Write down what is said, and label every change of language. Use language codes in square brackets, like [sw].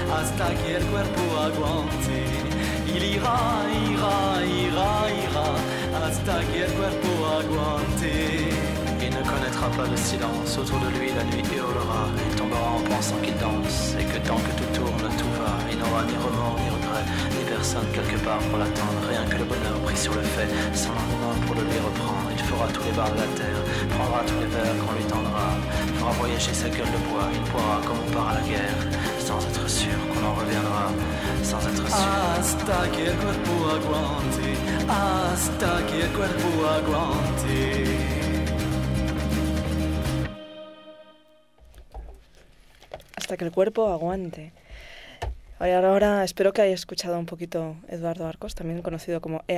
[es] basta que el cuerpo aguante. [fr] Il ira, ira, ira, ira, [es] hasta que el cuerpo aguante. [fr] Il ne connaîtra pas le silence, autour de lui la nuit hurlera. Il tombera en pensant qu'il danse, et que tant que tout tourne, tout va. Il n'aura ni remords, ni regrets, ni personne quelque part pour l'attendre. Rien que le bonheur pris sur le fait, sans lendemain pour le lui reprendre. Il fera tous les bars de la terre, prendra tous les verres qu'on lui tendra. Il fera voyager sa gueule de bois, il boira comme on part à la guerre. Sans être sûr qu'on en reviendra, sans être sûr. [es] Hasta que el cuerpo aguante, hasta que el cuerpo aguante. Hasta que el cuerpo aguante. Ahora espero que hayas escuchado un poquito Eduardo Arcos, también conocido como E.